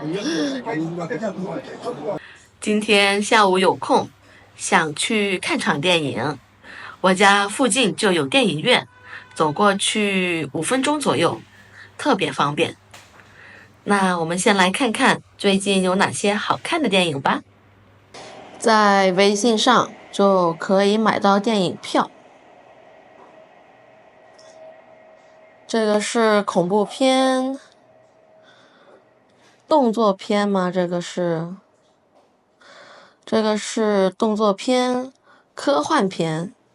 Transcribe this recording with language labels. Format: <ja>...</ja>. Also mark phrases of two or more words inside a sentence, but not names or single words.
<zh>今天下午有空，想去看場電影，我家附近就有電影院，走過去5分鐘左右，特別方便。那我們先來看看最近有哪些好看的電影吧。在微信上就可以買到電影票。這個是恐怖片、動作片嗎？這個是動作片、科幻片。</zh>